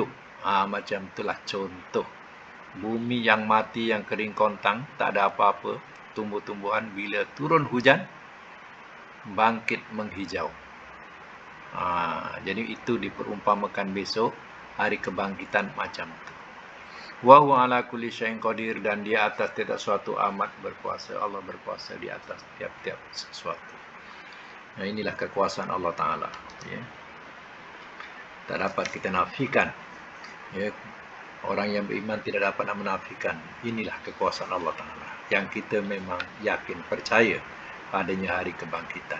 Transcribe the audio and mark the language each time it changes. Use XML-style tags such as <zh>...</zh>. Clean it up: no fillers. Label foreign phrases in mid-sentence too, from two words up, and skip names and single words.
<ms>Macam itulah contoh. Bumi yang mati, yang kering kontang, tak ada apa-apa, tumbuh-tumbuhan, bila turun hujan, bangkit menghijau. Jadi itu diperumpamakan besok, hari kebangkitan macam itu.</ms> <ar>وهو على كل شيء قدير,</ar> <ms>dan dia atas tiap suatu amat berkuasa. Allah berkuasa di atas tiap-tiap sesuatu. Inilah kekuasaan Allah Ta'ala. Ya. Tak dapat kita nafikan. Ya. Orang yang beriman tidak dapat menafikan. Inilah kekuasaan Allah Ta'ala yang kita memang yakin, percaya padanya hari kebangkitan.</ms>